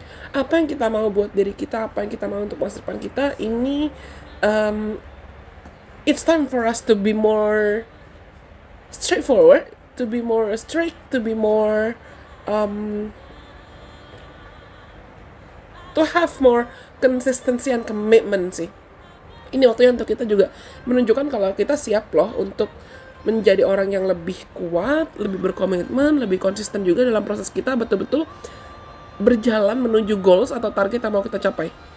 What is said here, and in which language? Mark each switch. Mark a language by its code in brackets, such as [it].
[id] Apa yang kita mau buat diri kita, apa yang kita mau untuk masa depan kita. Ini [en] it's time for us to be more straightforward, to be more strict, to be more to have more consistency and commitment sih. [id] Ini waktunya untuk kita juga menunjukkan kalau kita siap loh untuk menjadi orang yang lebih kuat, lebih berkomitmen, lebih konsisten juga dalam proses kita betul-betul berjalan menuju goals atau target yang mau kita capai.